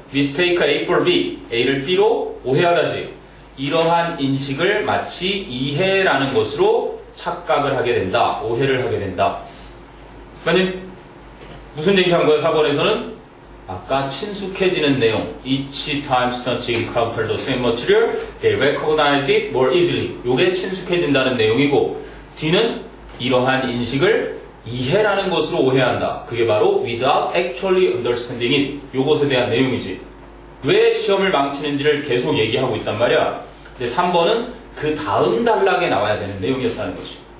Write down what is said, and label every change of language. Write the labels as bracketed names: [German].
[English] mistake A for B. [Korean] A를 B로 오해하다지. 이러한 인식을 마치 이해라는 것으로 착각을 하게 된다. 오해를 하게 된다. 만약 무슨 얘기한 거야? 4번에서는 아까 친숙해지는 내용. [English] Each time students encounter the same material, they recognize it more easily. [Korean] 요게 친숙해진다는 내용이고, 뒤는 이러한 인식을 이해라는 것으로 오해한다. 그게 바로 [English] without actually understanding it. [Korean] 요것에 대한 내용이지. 왜 시험을 망치는지를 계속 얘기하고 있단 말이야. 근데 3번은 그 다음 단락에 나와야 되는 내용이었다는 거지.